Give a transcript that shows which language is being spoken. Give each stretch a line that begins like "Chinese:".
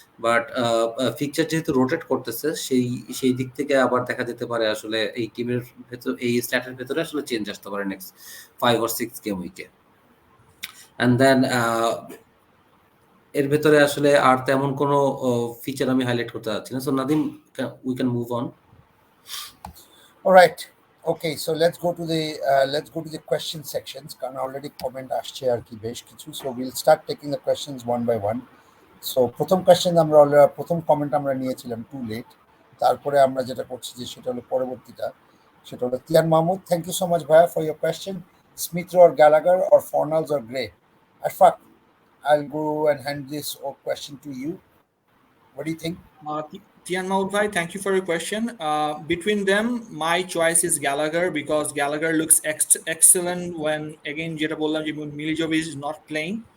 Bangla: But fixture যেহেতু rotate করতেছে, সেই দিক থেকে আবার দেখা যেতে পারে আসলে এই টিমের ভেতর, এই স্ট্যাটের ভেতরে আসলে চেঞ্জ আসতে পারে নেক্সট 5 or 6 গেম উইকে। অ্যান্ড দেন এর ভেতরে আসলে আর তেমন কোনো ফিচার আমি হাইলাইট করতে যাচ্ছি না। So Nadim, we can move on.
English: Alright, okay, so let's go to the question sections,
Bangla: কারণ অলরেডি কমেন্ট আসছে আর কি বেশ কিছু। So will start taking the questions one by one. So প্রথম কমেন্ট আমরা নিয়েছিলাম টু লেট, তারপরে আমরা যেটা করছি যে সেটা হলো পরবর্তীটা, সেটা হলো Tian Mahmud, thank you so much ভাইয়া for your question.
English: Smith or Gallagher or Fornals or Gray? Ashfaq, I'll go and hand this question to you. What do you think? Tian Maud bhai, thank you for your question. Between them, my choice is Gallagher, because Gallagher looks excellent when, again,
Bangla: jeta bollam je
English: Milivojevic is not playing.